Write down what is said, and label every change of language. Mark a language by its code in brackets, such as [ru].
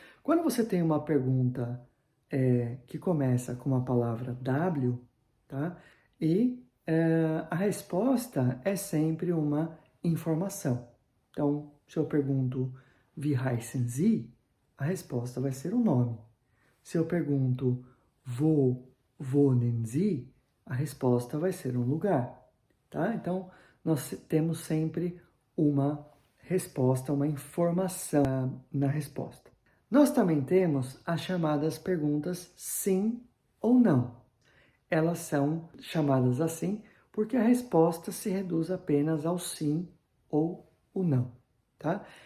[pt] Quando você tem uma pergunta que começa com uma palavra W, tá? E a resposta é sempre uma informação. Então, se eu pergunto [de] Wie heißen Sie? [pt] A resposta vai ser o nome. [de] Se eu pergunto Wo wohnen Sie? [pt] A resposta vai ser um lugar, tá? Então, nós temos sempre uma resposta, uma informação na resposta. Nós também temos as chamadas perguntas sim ou não. Elas são chamadas assim porque a resposta se reduz apenas ao sim ou o não, tá?